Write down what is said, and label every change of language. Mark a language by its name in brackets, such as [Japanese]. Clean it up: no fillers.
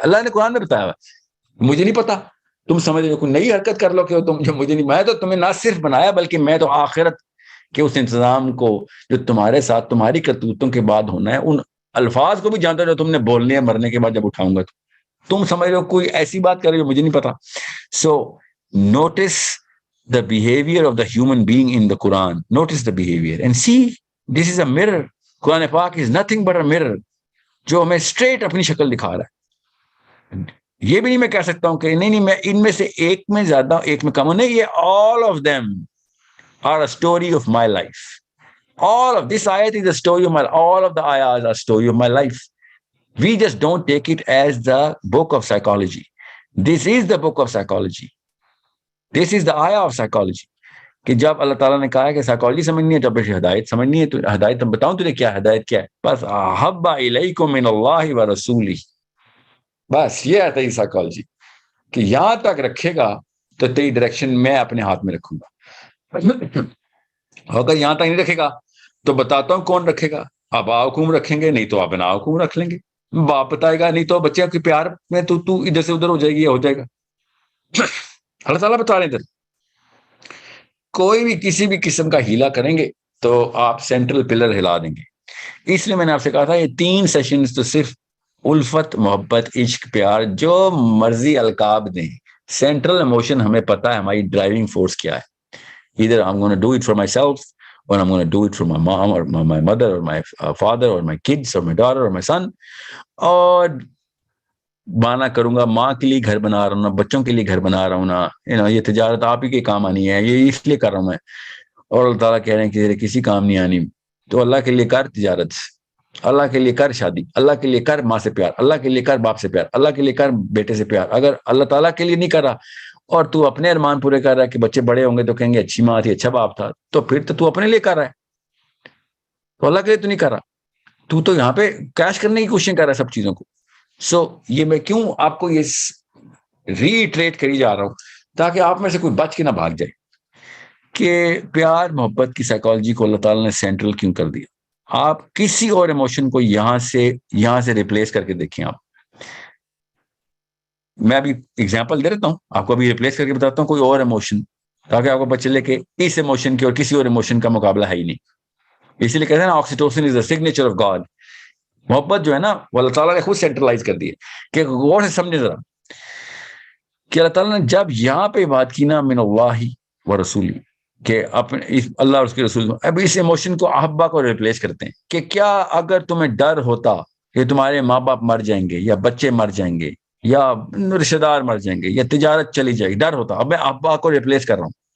[Urdu] اللہ نے قرآن میں بتایا مجھے نہیں پتا, تم سمجھ رہے ہو کوئی نئی حرکت کر لو کہ تم جو مجھے نہیں, میں تو تمہیں نہ صرف بنایا بلکہ میں تو آخرت کے اس انتظام کو جو تمہارے ساتھ تمہاری کرتوتوں کے بعد ہونا ہے ان الفاظ کو بھی جانتا جو تم نے بولنے ہیں مرنے کے بعد جب اٹھاؤں گا. تم سمجھ رہے ہو کوئی ایسی بات کر رہے ہو مجھے نہیں پتا. [English] So notice the behavior of the human being in the Quran. Notice the behavior and see, this is a mirror. Quran Pak is nothing but a mirror [Urdu] جو ہمیں straight اپنی شکل دکھا رہا ہے. یہ بھی نہیں میں کہہ سکتا ہوں کہ نہیں میں ان میں سے ایک میں زیادہ ایک میں کم ہوں, نہیں, یہ [English] all of them are a story of my life. All of this ayat is a story of my life. All of the ayahs are a story of my life. We just don't take it as the book of psychology. This is the book of psychology. This is the ayah of psychology. [Urdu] کہ جب اللہ تعالیٰ نے کہا ہے کہ psychology سمجھنی ہے جب ہدایت سمجھنی ہے تو ہدایت بتاؤں تجھے کیا ہدایت کیا ہے, بس احب الیکم من اللہ ورسولہ, بس یہ ہے تیری سائیکالوجی کہ یہاں تک رکھے گا تو تیری ڈائریکشن میں اپنے ہاتھ میں رکھوں گا, اگر یہاں تک نہیں رکھے گا تو بتاتا ہوں کون رکھے گا, آبا حکوم رکھیں گے, نہیں تو ابنا حکوم رکھ لیں گے, باپ بتائے گا, نہیں تو بچے کے پیار میں تو ادھر سے ادھر ہو جائے گی, یہ ہو جائے گا. اللہ تعالیٰ بتا رہے ہیں ادھر کوئی بھی کسی بھی قسم کا ہیلا کریں گے تو آپ سینٹرل پلر ہلا دیں گے. اس لیے میں نے آپ سے کہا تھا یہ 3 سیشنز تو صرف الفت, محبت, عشق, پیار, جو مرضی القاب دیں, سینٹرل ایموشن ہمیں پتا ہے ہماری ڈرائیونگ فورس کیا ہے. [English] either I'm going to do it for myself or I'm going to do it for my mom or my mother or my father or my kids or my daughter or my son. [Urdu] اور بانا کروں گا ماں کے لیے گھر بنا رہا ہوں نا, بچوں کے لیے گھر بنا رہا ہوں نا, یہ تجارت آپ ہی کے کام آنی ہے, یہ اس لیے کر رہا ہوں میں. اور اللہ تعالیٰ کہہ رہے ہیں کہ کسی کام نہیں آنی, تو اللہ کے لیے کر تجارت, اللہ کے لیے کر شادی, اللہ کے لیے کر ماں سے پیار, اللہ کے لیے کر باپ سے پیار, اللہ کے لیے کر بیٹے سے پیار. اگر اللہ تعالیٰ کے لیے نہیں کر رہا اور تو اپنے ارمان پورے کر رہا ہے کہ بچے بڑے ہوں گے تو کہیں گے اچھی ماں تھی, اچھا باپ تھا, تو پھر تو اپنے لیے کر رہا ہے, تو اللہ کے لیے تو نہیں کر رہا, تو یہاں پہ کیش کرنے کی کوشش کر رہا ہے سب چیزوں کو. سو یہ میں کیوں آپ کو یہ ری ٹریٹ کری جا رہا ہوں تاکہ آپ میں سے کوئی بچ کے نہ بھاگ جائے کہ پیار محبت کی سائیکالوجی کو اللہ تعالیٰ نے سینٹرل کیوں کر دیا. آپ کسی اور ایموشن کو یہاں سے ریپلیس کر کے دیکھیں. آپ میں ابھی ایگزامپل دے دیتا ہوں آپ کو, ابھی ریپلیس کر کے بتاتا ہوں کوئی اور ایموشن تاکہ آپ کو پتہ چلے کہ اس ایموشن کے اور کسی اور ایموشن کا مقابلہ ہے ہی نہیں. اسی لیے کہتے ہیں نا [English] Oxytocin is the signature of God. [Urdu] محبت جو ہے نا وہ اللہ تعالیٰ نے خود سینٹرلائز کر دی ہے. کہ غور سے سمجھے ذرا کہ اللہ تعالیٰ نے جب یہاں پہ بات کی نا من اللہ و رسولی, کہ اپنے اللہ اور اس کے رسول, اب اس ایموشن کو احبا کو ریپلیس کرتے ہیں کہ کیا اگر تمہیں ڈر ہوتا کہ تمہارے ماں باپ مر جائیں گے یا بچے مر جائیں گے یا رشتے دار مر جائیں گے یا تجارت چلی جائے گی, ڈر ہوتا, اب میں احبا کو ریپلیس کر رہا ہوں.